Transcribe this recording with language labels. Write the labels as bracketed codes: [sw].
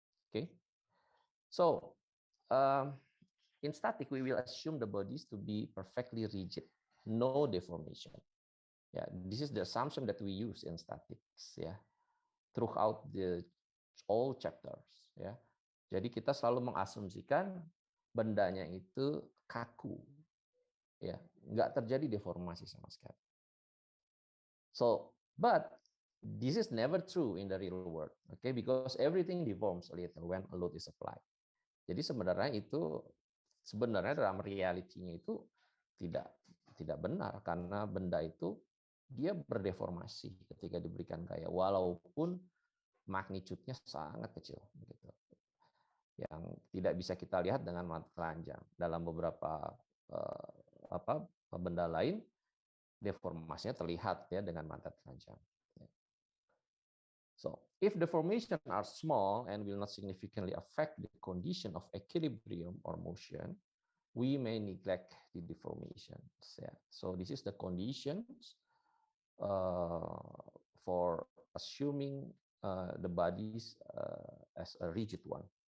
[en] Okay, so in static, we will assume the bodies to be perfectly rigid, no deformation. Yeah, this is the assumption that we use in statics, throughout all chapters. [id] Ya, jadi kita selalu mengasumsikan bendanya itu kaku, ya, nggak terjadi deformasi sama sekali. [en] So, but this is never true in the real world, okay? Because everything deforms a little when a load is applied. [id] Jadi sebenarnya dalam realitinya itu tidak benar, karena benda itu dia berdeformasi ketika diberikan gaya, walaupun magnitudenya sangat kecil, gitu, yang tidak bisa kita lihat dengan mata telanjang. Dalam beberapa benda lain, deformasinya terlihat ya dengan mata telanjang. [en] So, if deformation are small and will not significantly affect the condition of equilibrium or motion, we may neglect the deformations. Yeah. So this is the conditions for assuming the bodies as a rigid one.